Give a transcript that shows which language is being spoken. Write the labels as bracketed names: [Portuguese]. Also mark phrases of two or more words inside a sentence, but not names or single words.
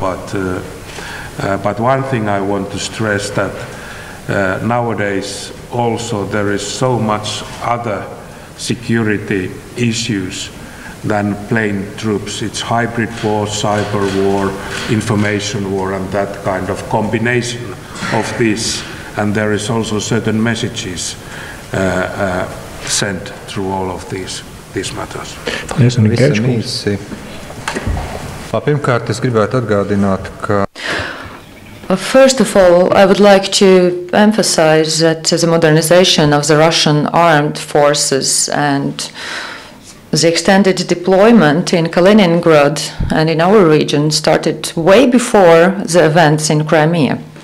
[English] But one thing I want to stress, that nowadays also there is so much other security issues than plain troops. It's hybrid war, cyber war, information war, and that kind of combination of this. And there is also certain messages sent through all of these matters. [Latvian] Pirmkārt, es gribētu atgādināt, ka [English] first of all, I would like to emphasize that the modernization of the Russian armed forces and the extended deployment in Kaliningrad and in our region started way before the events in Crimea.